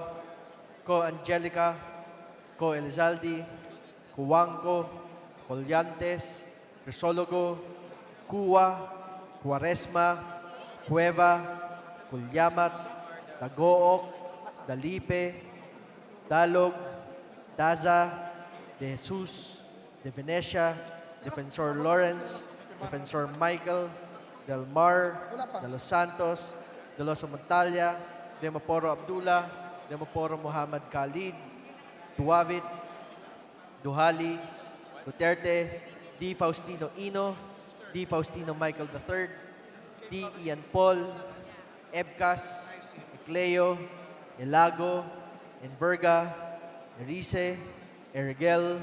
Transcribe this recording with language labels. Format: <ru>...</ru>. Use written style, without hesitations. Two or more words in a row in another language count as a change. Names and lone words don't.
<en>Co Angelica. Co Elizaldi. Cuanco. Colyantes. Crisologo. Cuwa. Cuaresma. Cueva. Culyamat. Dagook. Dalipe. Dalog. Daza. De Jesus. De Venecia. Defensor Lawrence. Defensor Michael. Del Mar. De Los Santos. De Los Montalia. De Maporo Abdullah. De Maporo Muhammad Khalid. Duavit. Duhali. Duterte. D. Faustino Ino. D. Faustino Michael III. D. Ian Paul. Ebcas. Ecleo. Elago. Enverga. Erice. Erigel.</en>